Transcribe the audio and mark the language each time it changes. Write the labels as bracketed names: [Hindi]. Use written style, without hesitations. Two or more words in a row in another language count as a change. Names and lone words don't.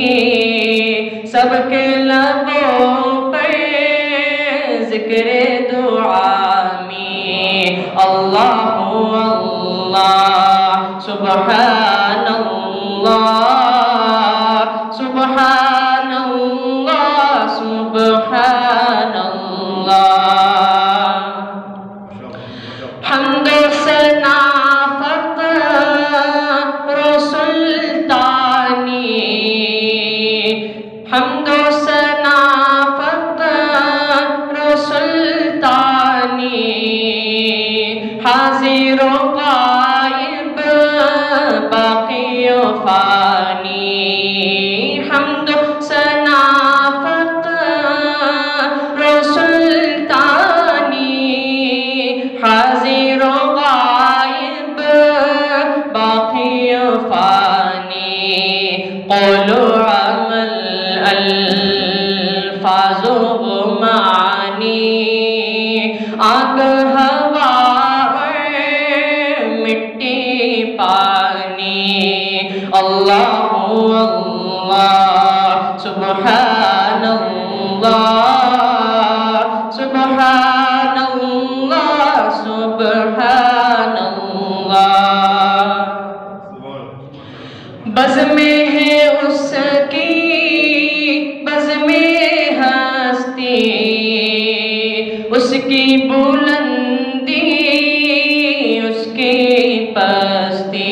[Urdu] سب کے لبوں پر ذکرِ دوامی [Arabic] اللهُ الله سبحان الله سبحان الله سبحان الله [Urdu] حمد و ثنا فقر سلطانی حمد و ثنا فقر سلطانی حاضر و غائب باقی و فانی حمد و ثنا فقر سلطانی حاضر و غائب باقی و فانی قول و عمل الفاظ و معانی آگ ہوا پانی. [Arabic] اللهُ الله سبحان الله سبحان الله سبحان الله. [Urdu] بزم میں ہے اس کی بزم میں ہستی، اس کی بلندی اس کی پستی.